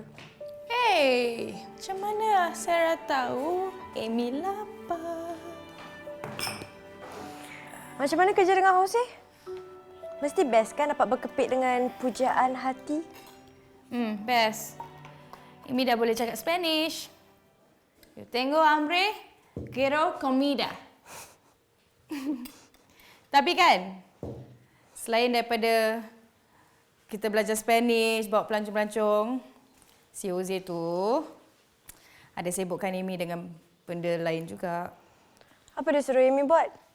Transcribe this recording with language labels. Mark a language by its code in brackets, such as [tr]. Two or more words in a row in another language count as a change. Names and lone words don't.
[ms] Hey, macam mana Sarah tahu Amy lapar? Macam mana kerja dengan Jose? Mesti best kan dapat berkepit dengan pujaan hati? Best. Amy dah boleh cakap Spanish. [es] Yo tengo hambre, quiero comida. [ms] Tapi kan, selain daripada kita belajar Spanish, bawa pelancong-pelancong, si Jose tu ada sibukkan Amy dengan benda lain juga. Apa dia suruh Amy buat?